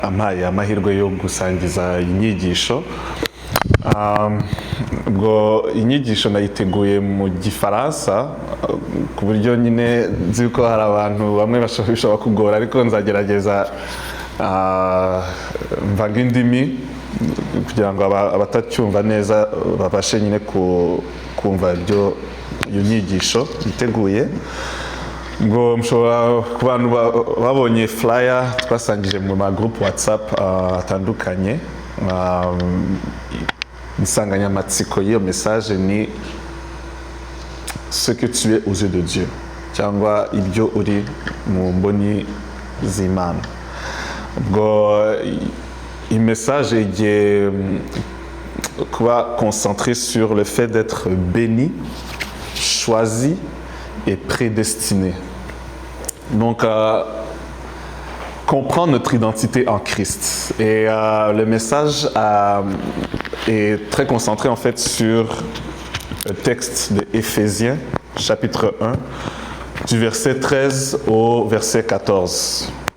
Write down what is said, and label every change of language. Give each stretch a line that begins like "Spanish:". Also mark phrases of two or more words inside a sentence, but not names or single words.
Kinyarwanda: ampaye amahirwe yo gusangiza inyigisho. Ubwo inyigisho nayiteguye mu Gifaransa ku buryo nyine nzi ko hari abantu bamwe bashobora kugora, ariko nzagerageza mvanga indimi kugira ngo abatacyumva neza babashe nyine kumva iyo nyigisho iteguye. Ngo mushobora ku bantu babonye flyer twasangije mu ma group WhatsApp atandukanye, insanganyamatsiko y'iyo message ni
French: ce que tu es aux yeux de Dieu,
Kinyarwanda: cyangwa ibyo uri mu mboni z'Imana. Ubwo iyi message igiye kuba
French: concentrée sur le fait d'être béni, choisi et prédestiné. Donc, comprendre notre identité en Christ. Et le message est très concentré en fait sur le texte de Éphésiens, chapitre 1, du verset 13 au verset 14.